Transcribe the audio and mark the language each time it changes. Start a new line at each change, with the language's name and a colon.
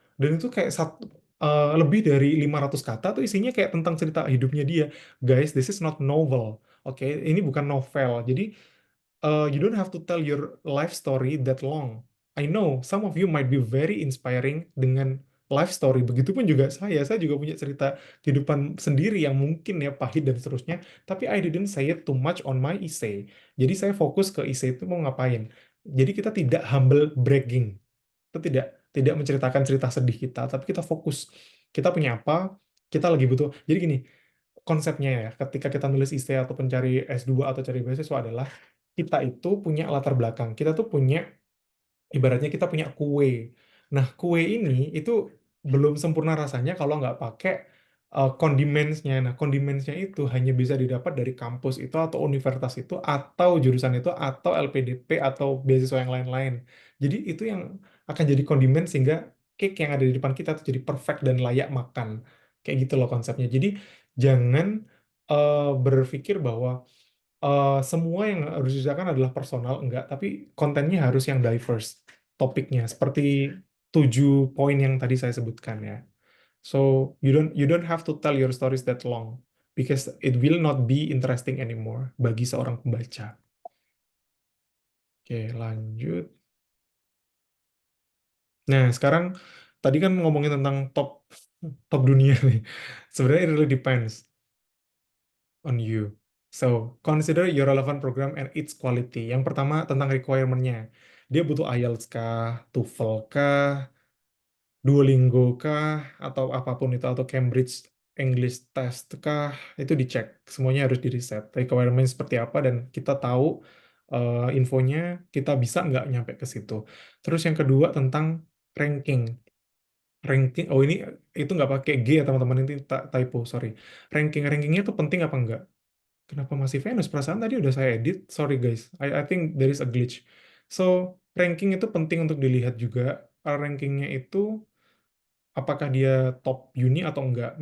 Indonesian: Dan itu kayak lebih dari 500 kata tuh isinya kayak tentang cerita hidupnya dia.
English: Guys, this is not novel. Oke,
Indonesian: ini bukan novel.
English: Jadi you don't have to tell your life story that long. I know some of you might be very inspiring dengan life story.
Indonesian: Begitupun juga saya juga punya cerita kehidupan sendiri yang mungkin ya pahit dan seterusnya.
English: Tapi I didn't say it too much on my essay.
Indonesian: Jadi saya fokus ke essay itu mau ngapain. Jadi kita tidak humble bragging, kita tidak menceritakan cerita sedih kita, tapi kita fokus. Kita punya apa, kita lagi butuh. Jadi gini, konsepnya ya, ketika kita nulis essay atau pencari S2 atau cari beasiswa adalah kita itu punya latar belakang. Kita tuh punya, ibaratnya kita punya kue. Nah, kue ini itu belum sempurna rasanya kalau nggak pakai condimentsnya. Nah, condimentsnya itu hanya bisa didapat dari kampus itu atau universitas itu atau jurusan itu atau LPDP atau beasiswa yang lain-lain. Jadi itu yang akan jadi kondimen sehingga cake yang ada di depan kita tuh jadi perfect dan layak makan. Kayak gitu loh konsepnya. Jadi jangan berpikir bahwa semua yang harus dikerjakan adalah personal, enggak, tapi kontennya harus yang diverse, topiknya seperti 7 poin yang tadi saya sebutkan ya.
English: So you don't have to tell your stories that long because it will not be interesting anymore
Indonesian: bagi seorang pembaca. Oke, lanjut. Nah, sekarang tadi kan ngomongin tentang top top dunia nih.
English: Sebenarnya it really depends on you. So, consider your relevant program and its quality.
Indonesian: Yang pertama tentang requirement-nya. Dia butuh IELTS kah, TOEFL kah, Duolingo kah, atau apapun itu, atau Cambridge English Test kah, itu dicek. Semuanya harus di riset. Requirement seperti apa, dan kita tahu infonya, kita bisa nggak nyampe ke situ. Terus yang kedua tentang ranking. Ranking, oh ini itu nggak pakai G ya teman-teman, ini typo, sorry. Rankingnya itu penting apa enggak? Kenapa masih Venus? Perasaan tadi udah saya edit.
English: Sorry guys, I think there is a glitch.
Indonesian: So, ranking itu penting untuk dilihat juga. Rankingnya itu apakah dia top uni atau enggak.